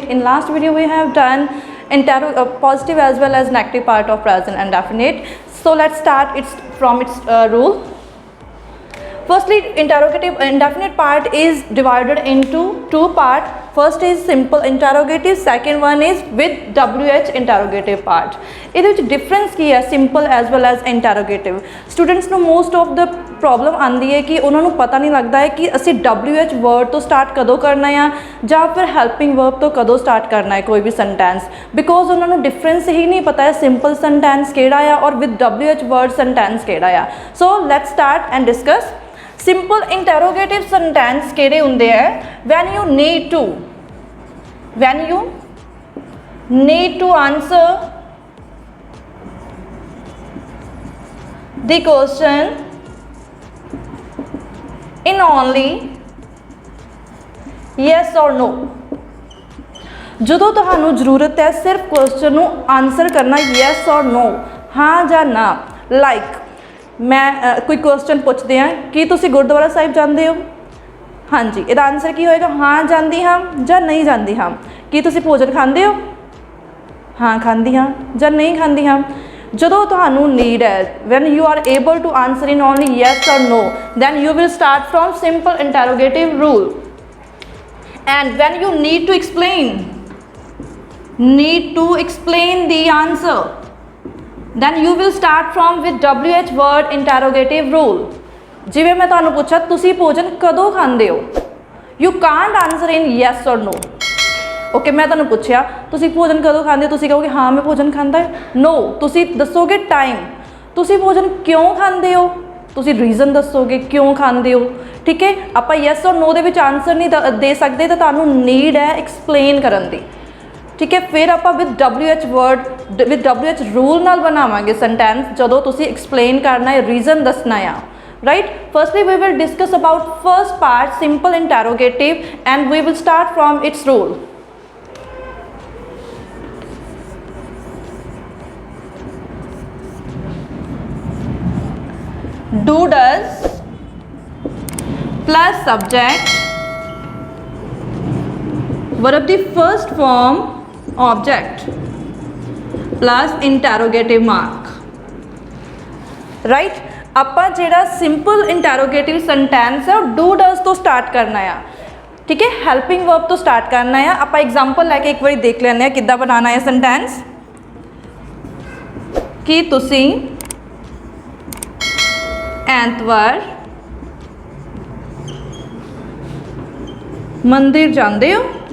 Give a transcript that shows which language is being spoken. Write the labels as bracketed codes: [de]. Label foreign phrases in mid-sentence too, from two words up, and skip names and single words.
[en] In last video we have done positive as well as negative part of present and definite. So let's start from its rule. Firstly, interrogative indefinite part is divided into two parts. First is simple interrogative, second one is with WH interrogative part. [pa] ਇਹਦੇ ਵਿੱਚ difference ਕੀ ਹੈ [en] simple as well as interrogative? [pa] Students ਨੂੰ [en] most of the problem [pa] ਆਉਂਦੀ ਹੈ ਕਿ ਉਹਨਾਂ ਨੂੰ ਪਤਾ ਨਹੀਂ ਲੱਗਦਾ ਹੈ ਕਿ ਅਸੀਂ [en] WH word [pa] ਤੋਂ start ਕਦੋਂ ਕਰਨਾ ਹੈ ਜਾਂ ਫਿਰ [en] helping verb [pa] ਤੋਂ ਕਦੋਂ start ਕਰਨਾ ਹੈ ਕੋਈ ਵੀ [en] sentence, because [pa] ਉਹਨਾਂ ਨੂੰ difference ਹੀ ਨਹੀਂ ਪਤਾ ਹੈ [en] simple sentence [pa] ਕਿਹੜਾ ਹੈ ਔਰ [en] with WH word sentence [pa] ਕਿਹੜਾ ਹੈ. [en] So let's start and discuss. Simple interrogative sentence [pa] ਕਿਹੜੇ ਹੁੰਦੇ ਹੈ? [en] when you need to answer the question in only yes or no. [pa] ਜਦੋਂ ਤੁਹਾਨੂੰ ਜ਼ਰੂਰਤ ਹੈ ਸਿਰਫ ਕੁਐਸਚਨ ਨੂੰ ਆਨਸਰ ਕਰਨਾ [en] yes or no, [pa] ਹਾਂ ਜਾਂ ਨਾ. ਲਾਈਕ ਮੈਂ ਕੋਈ ਕੁਐਸਚਨ ਪੁੱਛਦੇ ਹਾਂ ਕਿ ਤੁਸੀਂ ਗੁਰਦੁਆਰਾ ਸਾਹਿਬ ਜਾਂਦੇ ਹੋ? ਹਾਂਜੀ, ਇਹਦਾ ਆਨਸਰ ਕੀ ਹੋਏਗਾ? ਹਾਂ ਜਾਂਦੀ ਹਾਂ ਜਾਂ ਨਹੀਂ ਜਾਂਦੀ ਹਾਂ. ਕੀ ਤੁਸੀਂ ਭੋਜਨ ਖਾਂਦੇ ਹੋ? ਹਾਂ ਖਾਂਦੀ ਹਾਂ ਜਾਂ ਨਹੀਂ ਖਾਂਦੀ ਹਾਂ. ਜਦੋਂ ਤੁਹਾਨੂੰ ਨੀਡ ਹੈ [en] when you are able to answer in only yes or no, then you will start from simple interrogative rule. And when you need to explain the answer, then you will start from with WH word interrogative rule. [pa] ਜਿਵੇਂ ਮੈਂ ਤੁਹਾਨੂੰ ਪੁੱਛਿਆ ਤੁਸੀਂ ਭੋਜਨ ਕਦੋਂ ਖਾਂਦੇ ਹੋ? [en] You can't answer in yes or no. [pa] ਓਕੇ, ਮੈਂ ਤੁਹਾਨੂੰ ਪੁੱਛਿਆ ਤੁਸੀਂ ਭੋਜਨ ਕਦੋਂ ਖਾਂਦੇ ਹੋ, ਤੁਸੀਂ ਕਹੋਗੇ ਹਾਂ ਮੈਂ ਭੋਜਨ ਖਾਂਦਾ ਹੈ? ਨੋ, ਤੁਸੀਂ ਦੱਸੋਗੇ ਟਾਈਮ. ਤੁਸੀਂ ਭੋਜਨ ਕਿਉਂ ਖਾਂਦੇ ਹੋ, ਤੁਸੀਂ ਰੀਜ਼ਨ ਦੱਸੋਗੇ ਕਿਉਂ ਖਾਂਦੇ ਹੋ. ਠੀਕ ਹੈ, ਆਪਾਂ [en] yes or no [pa] ਦੇ ਵਿੱਚ ਆਨਸਰ ਨਹੀਂ ਦੇ ਸਕਦੇ ਤਾਂ ਤੁਹਾਨੂੰ ਨੀਡ ਹੈ ਐਕਸਪਲੇਨ ਕਰਨ ਦੀ. ਠੀਕ ਹੈ, ਫਿਰ ਆਪਾਂ [en] with WH word with WH rule [pa] ਨਾਲ ਬਣਾਵਾਂਗੇ ਸੈਂਟੈਂਸ ਜਦੋਂ ਤੁਸੀਂ ਐਕਸਪਲੇਨ ਕਰਨਾ ਹੈ, ਰੀਜ਼ਨ ਦੱਸਣਾ ਆ. [en] Right, firstly we will discuss about first part, simple interrogative, and we will start from its rule. Do, does plus subject verb the first form object plus interrogative mark. Right, [pa] ਆਪਾਂ ਜਿਹੜਾ [en] simple interrogative sentence [pa] ਹੈ ਉਹ [en] do does [pa] ਤੋਂ ਸਟਾਰਟ ਕਰਨਾ ਆ. ਠੀਕ ਹੈ, [en] helping verb [pa] ਤੋਂ ਸਟਾਰਟ ਕਰਨਾ ਆ. ਆਪਾਂ ਐਗਜ਼ਾਮਪਲ ਲੈ ਕੇ ਇੱਕ ਵਾਰੀ ਦੇਖ ਲੈਂਦੇ ਹਾਂ ਕਿੱਦਾਂ ਬਣਾਉਣਾ ਹੈ ਸੈਂਟੈਂਸ. ਕੀ ਤੁਸੀਂ ਐਤਵਾਰ ਮੰਦਿਰ ਜਾਂਦੇ ਹੋ?